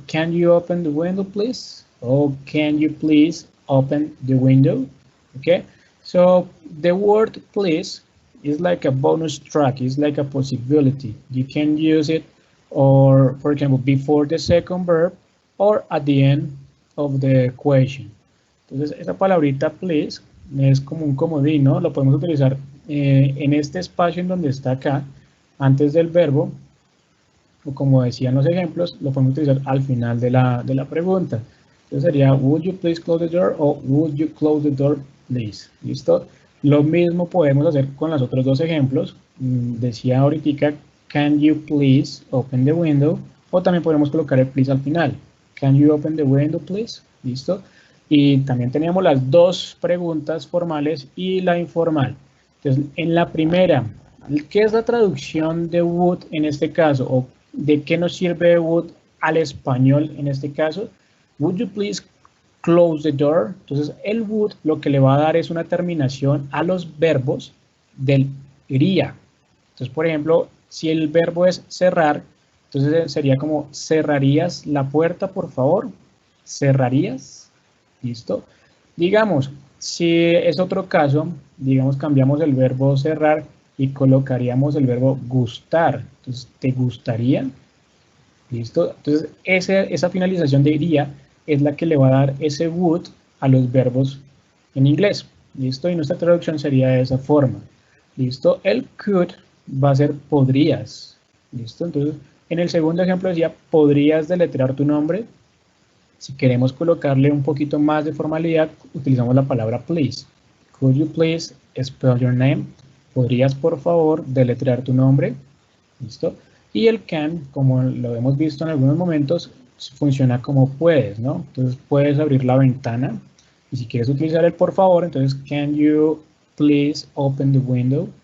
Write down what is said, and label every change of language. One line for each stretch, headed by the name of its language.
English: Can you open the window, please? Or can you please open the window? Okay, so the word please is like a bonus track, it's like a possibility. You can use it, or for example, before the second verb, or at the end of the question.
Spanish: Entonces, esa palabrita please es como un comodín, ¿no? Lo podemos utilizar en este espacio en donde está acá, antes del verbo, o como decían los ejemplos, lo podemos utilizar al final de la pregunta. Entonces sería,
English: would you please close the door? O would you close the door, please.
Spanish: ¿Listo? Lo mismo podemos hacer con los otros dos ejemplos. Decía ahorita,
English: can you please open the window?
Spanish: O también podemos colocar el please al final.
English: Can you open the window, please?
Spanish: ¿Listo? Y también teníamos las dos preguntas formales y la informal. Entonces, en la primera, ¿qué es la traducción de would en este caso? ¿O de qué nos sirve would al español en este caso?
English: Would you please close the door?
Spanish: Entonces, el would lo que le va a dar es una terminación a los verbos del iría. Entonces, por ejemplo, si el verbo es cerrar, entonces sería como, ¿cerrarías la puerta, por favor? ¿Cerrarías? ¿Listo? Digamos, si es otro caso, digamos, cambiamos el verbo cerrar y colocaríamos el verbo gustar. Entonces, ¿te gustaría? ¿Listo? Entonces, esa finalización de iría es la que le va a dar ese would a los verbos en inglés. ¿Listo? Y nuestra traducción sería de esa forma. ¿Listo? El could va a ser podrías. ¿Listo? Entonces, en el segundo ejemplo decía, ¿podrías deletrear tu nombre? Si queremos colocarle un poquito más de formalidad, utilizamos la palabra please.
English: Could you please spell your name?
Spanish: ¿Podrías, por favor, deletrear tu nombre? ¿Listo? Y el can, como lo hemos visto en algunos momentos, funciona como puedes, ¿no? Entonces, puedes abrir la ventana. Y si quieres utilizar el por favor, entonces,
English: can you please open the window?